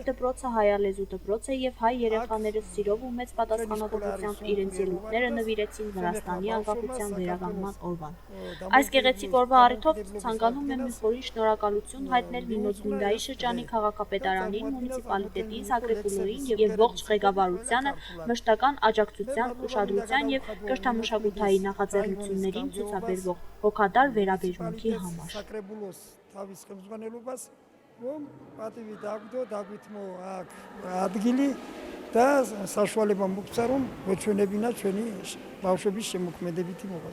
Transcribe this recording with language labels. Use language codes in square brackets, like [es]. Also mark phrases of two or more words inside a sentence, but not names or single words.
[hy] դպրոցը հայալեզու դպրոց է եւ հայ երեխաները սիրով ու մեծ պատասխանատվությամբ իրենց ելույթները նվիրեցին Վրաստանի անկախության վերականգնման օրվան։ Այս գեղեցիկ օրվա առիթով ցանկանում եմ մի խորին շնորհակալություն հայտնել Նինոց-Մինդայի շրջանի քաղաքապետարանին, մունիցիպալիտետին, Սակրեպուլոյին եւ ողջ ղեկավարությանը մշտական աջակցության, ուշադրության եւ կրթամշակութային նախաձեռնություններին ցուցաբերվող հոգատար վերաբերմունքի համար։ [ka] Սակրեպուլոս თავის ხელმძღვანელობას რომ პატივი დაგდო დაგვითმო აქ ადგილი და საშუალება მოგცა რომ მოჩვენებინა ჩვენი ბავშვების შემოქმედებითი